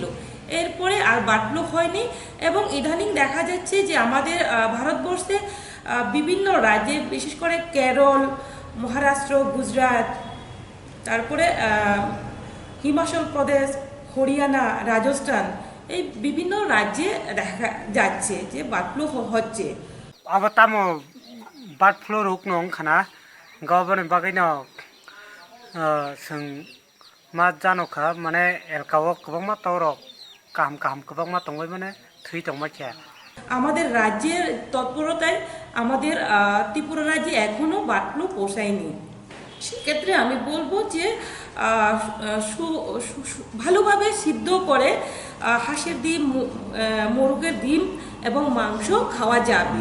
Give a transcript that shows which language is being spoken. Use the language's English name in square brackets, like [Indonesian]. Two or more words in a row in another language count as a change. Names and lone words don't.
[Bangla] এরপরে আর [English] bird flu [Bangla] হয়নি এবং ইদানিং দেখা যাচ্ছে যে আমাদের ভারতবর্ষে বিভিন্ন রাজ্যে, বিশেষ করে কেরল, মহারাষ্ট্র, গুজরাট, তারপরে হিমাচল প্রদেশ, হরিয়ানা, রাজস্থান, এই বিভিন্ন রাজ্যে দেখা যাচ্ছে যে [English] bird flu [Bangla] হচ্ছে। [Kok Borok] আবার তামো [English] bird flu [Kok Borok] রোগ নং খানা গাবনে বাগাইনো जों मा जानोखा माने एलकाओ गोबां तौरक काम काम गोबां तंबाय माने थै तंबाय क्या [Bangla] আমাদের রাজ্যের তৎপরতায় আমাদের ত্রিপুরা রাজ্যে এখনো [English] bird flu [Bangla] পৌঁছায়নি। সেক্ষেত্রে আমি বলবো যে ভালোভাবে সিদ্ধ করে হাঁসের ডিম, মুরগের ডিম এবং মাংস খাওয়া যাবে।